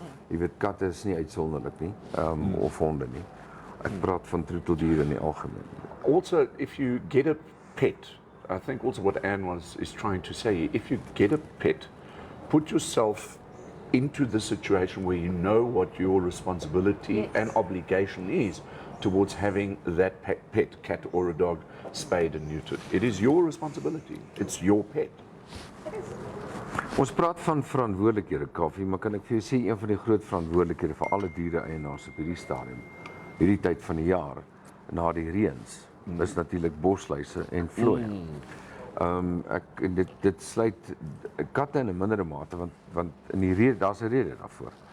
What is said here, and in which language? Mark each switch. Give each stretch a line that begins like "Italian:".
Afrikaans: Jy weet, katte is nie uitsonderlik nie, of honde nie. Ek praat van troeteldiere in die algemeen.
English: Also, if you get a pet, I think also what Anne is trying to say, if you get a pet, put yourself into the situation where you know what your responsibility Yes. and obligation is towards having that pet, cat or a dog, spayed and neutered. It is your responsibility. It's your pet.
Afrikaans: Ons praat van verantwoordelikhede, Kaufee, maar kan ek vir jou sê een van die groot verantwoordelikhede vir alle diere-eienaars op hierdie stadium, hierdie tyd van die jaar, na die reëns, is natuurlik bosluise en vlooie. En dit sluit katte in 'n mindere mate want in die rede daar's 'n rede daarvoor.